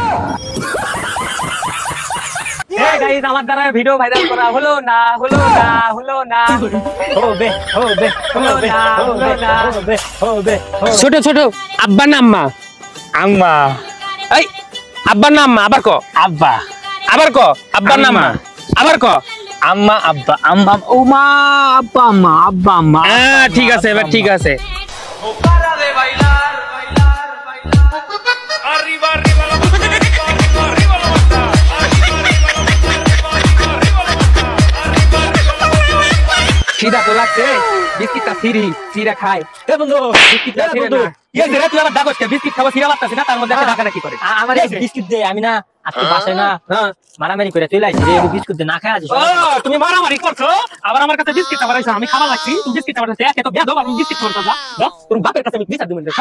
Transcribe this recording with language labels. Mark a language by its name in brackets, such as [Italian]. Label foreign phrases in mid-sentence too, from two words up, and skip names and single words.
[Bangla] গাইস আমার দ্বারা ভিডিও ভাইরাল করা হলো না, হলো না, হলো না, হবে হবে হবে হবে হবে। ছোট ছোট আব্বা না আম্মা? আম্মা। এই আব্বা না আম্মা? আবার ক আব্বা। আবার ক আব্বা না আম্মা? আবার ক আম্মা আব্বা আম্মা ও মা আব্বা আম্মা আব্বা আম্মা। হ্যাঁ ঠিক আছে, এবার ঠিক আছে। [Spanish] No para de bailar, bailar, bailar. Arriba, arriba la masa, arriba, arriba, arriba la masa. Arriba, arriba la masa, arriba, arriba, arriba la masa. Arriba, arriba la masa. [Bangla] খিদা তো লাগছে, বিস্কিটটা ফ্রি, ফ্রিরা খাই। এ বন্ধু বিস্কিটটা ফ্রি না। এই যে তুই আমার দাগত বিস্কিট খাওয়া ফ্রিরা লাগতাছে না, তার মধ্যে একটা ঢাকা কি করে? আমার এই বিস্কিট দে, আমি না আজকে বাসায় না মারামারি করে চলে আইছি রে, বিস্কুট দে না খাই আছিস। ও তুমি মারামারি করছো, আবার আমার কাছে বিস্কিট খাবার আইছো, আমি খাওয়া লাগছি, তুমি বিস্কিট খাবার আইছো, এত বেয়াদব, আমি বিস্কিট খাওয়া যা তোর বাপের কাছে আমি বিচার দিমু দেখা।